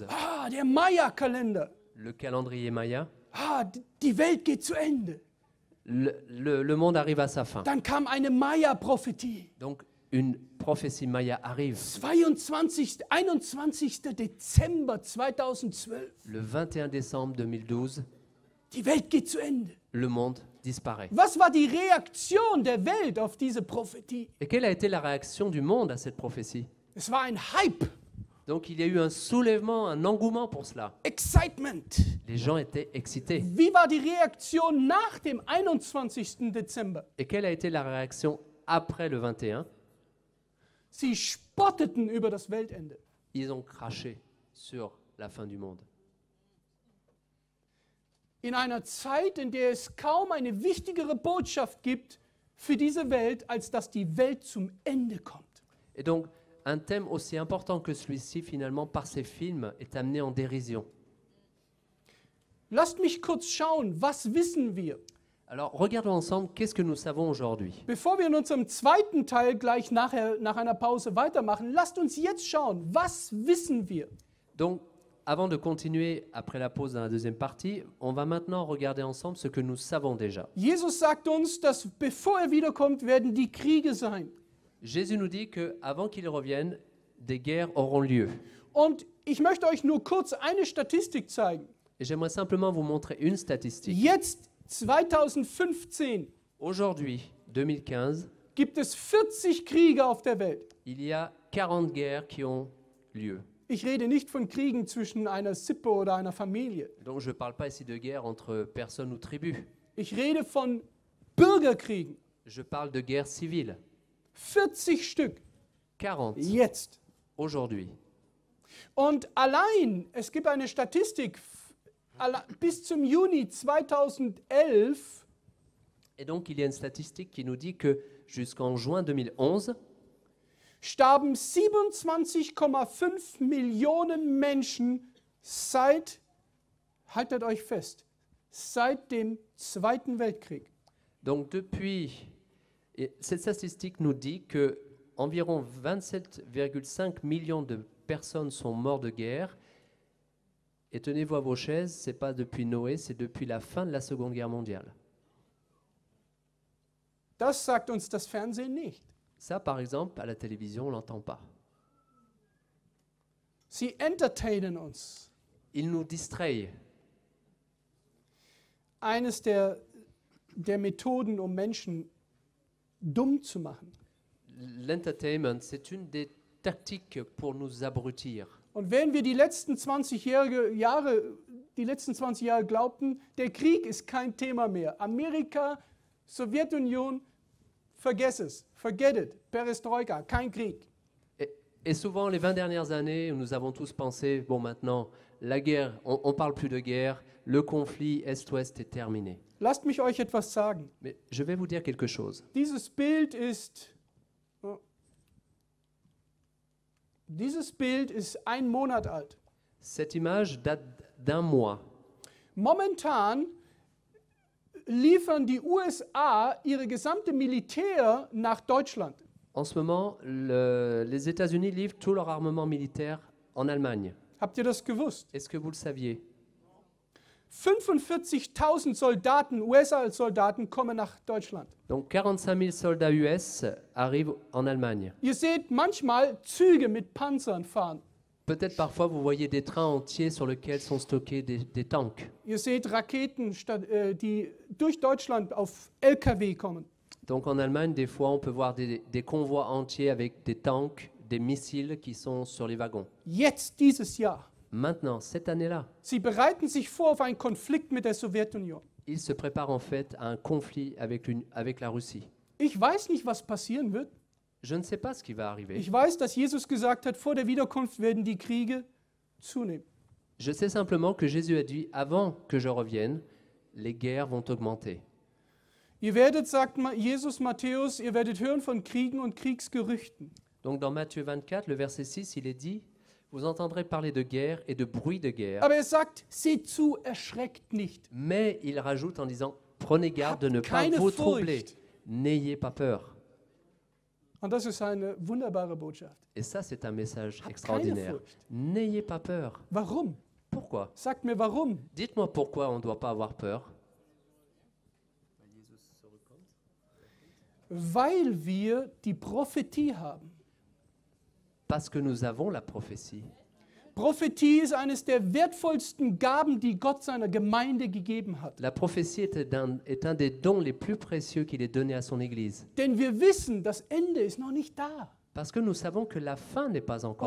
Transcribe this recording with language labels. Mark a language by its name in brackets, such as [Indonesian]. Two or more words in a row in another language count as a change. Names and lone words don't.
[German] Der Maya-Kalender. [French] le calendrier Maya, [German] Die Welt geht zu Ende. [French] le monde arrive à sa fin. [German] Dann kam eine Maya-Prophetie. [French] Donc, une prophétie Maya arrive [German] 21. Dezember 2012. [French] le 21 décembre 2012. [German] Die Welt geht zu Ende. [French] Le monde disparaît. [German] Was war die Reaktion der Welt auf diese Prophetie? [French] Et quelle a été la réaction du monde à cette prophétie? [German] Es war ein Hype, [French] Donc, il y a eu un soulèvement, un engouement pour cela. [German] Excitement. [French] Les gens étaient excités. [German] Wie war die Reaktion nach dem 21. Dezember? [French] Et quelle a été la réaction après le 21? [German] Sie spotteten über das Weltende. [French] Ils ont craché sur la fin du monde. [German] In einer Zeit, in der es kaum eine wichtigere Botschaft gibt für diese Welt, als dass die Welt zum Ende kommt. [French] Et donc, un thème aussi important que celui-ci, finalement, par ces films, est amené en dérision. [German] Lasst mich kurz schauen, was wissen wir? [French] Alors, regardons ensemble, qu'est-ce que nous savons aujourd'hui? [German] Bevor wir in unserem zweiten Teil gleich nach einer Pause weitermachen, lasst uns jetzt schauen, was wissen wir? [French] Donc, avant de continuer après la pause dans la deuxième partie, on va maintenant regarder ensemble ce que nous savons déjà. [German] Jesus sagt uns, dass bevor er wiederkommt, werden die Kriege sein. [French] Jésus nous dit qu'avant qu'il revienne, des guerres auront lieu. [German] Und ich möchte euch nur kurz eine Statistik zeigen. [French] Et j'aimerais simplement vous montrer une statistique. [German] Jetzt, 2015, [French] Aujourd'hui, 2015, [German] gibt es 40 Kriege auf der Welt. [French] il y a 40 guerres qui ont lieu. [German] Ich rede nicht von Kriegen zwischen einer Sippe oder einer Familie. [French] Donc je ne parle pas ici de guerre entre personnes ou tribus. [German] Ich rede von Bürgerkriegen. [French] Je parle de guerre civile. [German] 40 Stück. [French] 40 [German] Jetzt. [French] aujourd'hui. [German] Und allein, es gibt eine Statistik, bis zum Juni 2011 [French] Et donc il y a une statistique qui nous dit que jusqu'en juin 2011, [German] starben 27,5 Millionen Menschen haltet euch fest, seit dem Zweiten Weltkrieg. [French] donc et cette statistique nous dit que environ 27,5 millions de personnes sont mortes de guerre. Et tenez-vous à vos chaises, ce n'est pas depuis Noé, c'est depuis la fin de la Seconde Guerre mondiale. [German] Das sagt uns das Fernsehen nicht. [French] Ça, par exemple, à la télévision, on ne l'entend pas. [German] Sie entertainen uns. [French] Ils nous distraient. [German] Eines der Methoden, um Menschen dumm zu machen. [French] L'entertainment, c'est une des tactiques pour nous abrutir. [German] Und wenn wir die letzten 20 Jahre glaubten, der Krieg ist kein Thema mehr. Amerika, Sowjetunion, vergess es, [English] forget it, [German] Perestroika, kein Krieg. [French] Et souvent, les 20 dernières années, nous avons tous pensé, bon maintenant, la guerre, on ne parle plus de guerre, le conflit Est-Ouest est terminé. [German] Lasst mich euch etwas sagen. [French] Mais je vais vous dire quelque chose. [German] Dieses Bild ist 1 Monat alt. [French] Cette image date d'un mois. [German] Momentan liefern die USA ihre gesamte Militär nach Deutschland. [French] En ce moment, les États-Unis livrent tout leur armement militaire en Allemagne. [German] Habt ihr das gewusst? [French] Est-ce que vous le saviez? [German] 45.000 Soldaten, USA-Soldaten kommen nach Deutschland. [French] Donc 45 000 soldats US arrivent en Allemagne. [German] Ihr seht manchmal Züge mit Panzern fahren. [French] Peut-être parfois vous voyez des trains entiers sur lesquels sont stockés des tanks. [German] Ihr seht Raketen, die durch Deutschland auf LKW kommen. [French] Donc en Allemagne, des fois, on peut voir des convois entiers avec des tanks, des missiles qui sont sur les wagons. [German] Jetzt, dieses Jahr. [French] Maintenant, cette année-là, [German] Sie bereiten sich vor auf einen Konflikt mit der Sowjetunion. [French] ils se préparent en fait à un conflit avec la Russie. [German] Ich weiß nicht, was passieren wird. [French] Je ne sais pas ce qui va arriver. [German] Ich weiß, dass Jesus gesagt hat, vor der Wiederkunft werden die Kriege zunehmen. [French] Je sais simplement que Jésus a dit, avant que je revienne, les guerres vont augmenter. [German] Ihr werdet, sagt Jesus Matthäus, ihr werdet hören von Kriegen und Kriegsgerüchten. [French] Donc dans Matthieu 24, le verset 6, il est dit, vous entendrez parler de guerre et de bruit de guerre. [German] Aber er sagt, seht zu, erschreckt nicht. [French] Mais il rajoute en disant, prenez garde de ne pas [German] Keine [French] vous troubler. [German] Furcht. [French] N'ayez pas peur. [German] Und das ist eine wunderbare Botschaft. [French] Et ça, c'est un message [German] Habt [French] extraordinaire. [German] keine Furcht. [French] N'ayez pas peur. [German] Warum? [French] Pourquoi? [German] Sagt mir warum. [French] Dites-moi pourquoi on ne doit pas avoir peur. [German] Weil wir die Prophetie haben. [French] Parce que nous avons la prophétie. [German] Prophetie ist eines der wertvollsten Gaben, die Gott seiner Gemeinde gegeben hat. [French] La prophétie est un des dons les plus précieux qu'il ait donné à son Église. [German] Denn wir wissen, das Ende ist noch nicht da. [French] Parce que nous savons que la fin n'est pas encore